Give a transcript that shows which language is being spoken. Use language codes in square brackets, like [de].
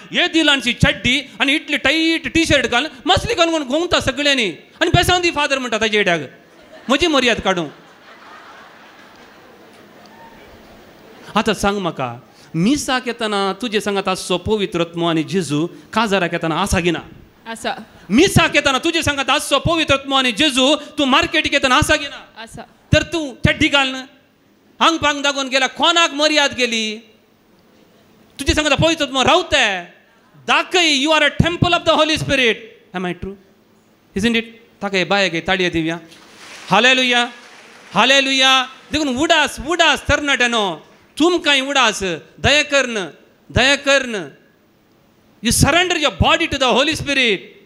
[kok] हे दिलांची चड्डी आनी इतली टाईट टी शर्ट घालून मसली घालून घुंवता सगळ्यांनी आनी [en] बेसांव दी फादर [kok] म्हणटा ताचे येड्याक. म्हजी मर्याद काडूं. आतां सांग म्हाका, मिसाक येताना तुजे सांगात आसचो पवित्र आत्मा आनी जेजू, काजाराक येताना आसा गी ना? आसा. मिसाक येताना तुजे सांगात आसचो पवित्र आत्मा आनी जेजू, तूं मार्केटीक येताना आसा गी ना? आसा. तर तूं चड्डी घाल आंग पांग दागोवन गेला, कोणाक मर्याद गेली? तुजे सांगता पवित्र आत्मा रावता. [en] दाखय you are a temple of the Holy Spirit. Am I true? Isn't it? [kok] ताका बायक ताळये दिवया. Hallelujah, hallelujah. देखून उडास तरणाट्यानो, तुमकां उडास दया कर्ण [en] You surrender your body to the Holy Spirit.